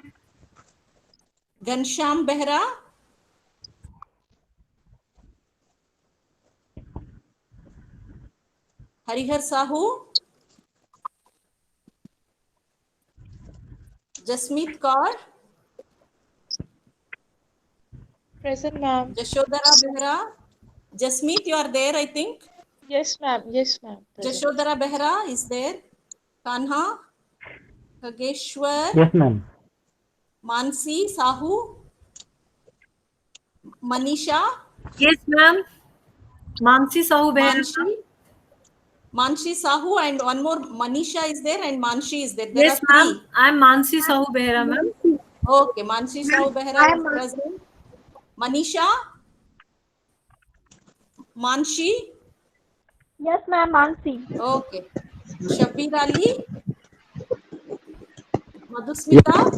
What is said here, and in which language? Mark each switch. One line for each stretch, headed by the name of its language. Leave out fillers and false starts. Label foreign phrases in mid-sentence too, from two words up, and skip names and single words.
English: Ghanshyam Behra? Harihar Sahu? Jasmeet Kaur? Present, ma'am. Jashodhara Behra? Jasmeet, you are there, I think. Yes, ma'am. Yes, ma'am. Jashodhara Behra is there. Kanha? Kageshwar? Yes, ma'am. Mansi Sahu? Manisha? Yes, ma'am. Mansi Sahu Behra. Manshi Sahu, and one more Manisha is there, and Manshi is there. There Yes, are ma'am. three. I'm Mansi Sahu Behra, ma'am. Okay, Manshi Sahu Behra is present. Manisha? Manshi? Yes, ma'am. Mansi. Okay. Shabbir Ali? Madhusmita?